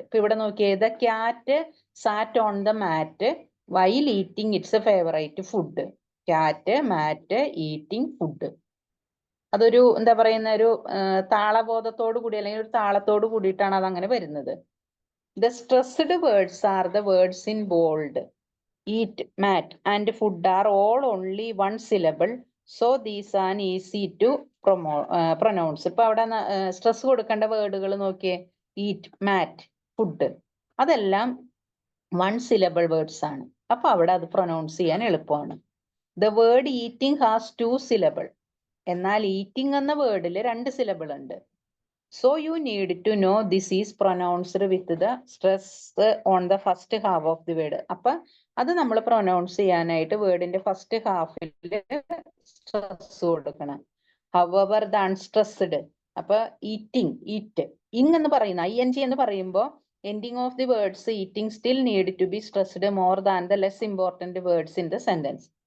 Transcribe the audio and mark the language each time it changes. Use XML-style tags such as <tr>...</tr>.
<ml>ഇപ്പൊ ഇവിടെ നോക്കിയേ,</ml> <en>The cat sat on the mat while eating its favourite food.</en> <ml>Cat, mat, eating, food. അതൊരു എന്താ പറയുന്ന ഒരു താളബോധത്തോടു കൂടി അല്ലെങ്കിൽ ഒരു താളത്തോട് കൂടിയിട്ടാണ് അത് അങ്ങനെ വരുന്നത്.</ml> <en>The stressed words are the words in bold. Eat, mat and food are all only one syllable, so these are easy to pronounce.</en> <ml>ഇപ്പൊ അവിടെ സ്ട്രെസ് കൊടുക്കേണ്ട വേർഡുകൾ നോക്കിയേ, ഈറ്റ്, മാറ്റ്, ഫുഡ്, അതെല്ലാം</ml> <en>one syllable words</en> <ml>ആണ്. അപ്പൊ അവിടെ അത് പ്രൊനൗൺസ് ചെയ്യാൻ എളുപ്പമാണ്.</ml> <en>The word eating has 2 syllable.</en> <ml>എന്നാൽ ഈറ്റിംഗ് എന്ന വേർഡിൽ 2 syllable ഉണ്ട്.</ml> <en>So you need to know this is pronounced with the stress on the first half of the word.</en> <ml>അപ്പൊ അത് നമ്മൾ പ്രൊനൗൺസ് ചെയ്യാനായിട്ട് വേർഡിന്റെ ഫസ്റ്റ് ഹാഫിൽ സ്ട്രെസ് കൊടുക്കണം.</ml> <en>However, the unstressed,</en> <ml>അപ്പൊ eating, eat, ഇങ് എന്ന് പറയുന്ന ING എന്ന് പറയുമ്പോൾ</ml> <en>Ending of the words eating still need to be stressed more than the less important words in the sentence.</en>